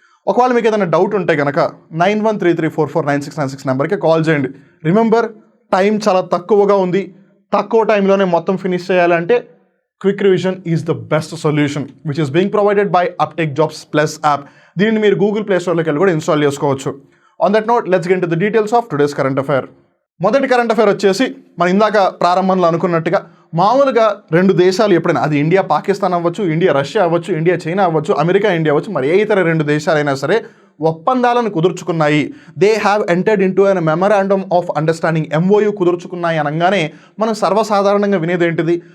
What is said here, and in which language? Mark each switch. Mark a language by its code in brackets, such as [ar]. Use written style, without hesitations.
[te] ఒకవేళ మీకు ఏదైనా డౌట్ ఉంటే కనుక 9133449696 నెంబర్కి కాల్ చేయండి. [en] remember, [te] టైం చాలా తక్కువగా ఉంది, తక్కువ టైంలోనే మొత్తం ఫినిష్ చేయాలంటే [en] Quick revision is the best solution which is being provided by Aptech Jobs plus app. [te] దీన్ని మీరు గూగుల్ ప్లే స్టోర్లోకి వెళ్ళి కూడా ఇన్స్టాల్ చేసుకోవచ్చు. [en] On that note, let's get into the details of today's current affair. [te] మొదటి కరెంట్ అఫైర్ వచ్చేసి మనం ఇందాక ప్రారంభంలో అనుకున్నట్టుగా మామూలుగా రెండు దేశాలు ఎప్పుడైనా, అది ఇండియా పాకిస్తాన్ అవ్వచ్చు, ఇండియా రష్యా అవ్వచ్చు, ఇండియా చైనా అవ్వచ్చు, అమెరికా ఇండియా అవ్వచ్చు, మరి ఏ ఇతర రెండు దేశాలైనా సరే ఒప్పందాలను కుదుర్చుకున్నాయి. [en] they have entered into an memorandum of understanding, [te] MOU కుదుర్చుకున్నాయి అనగానే మనం సర్వసాధారణంగా వినేది ఏంటిది?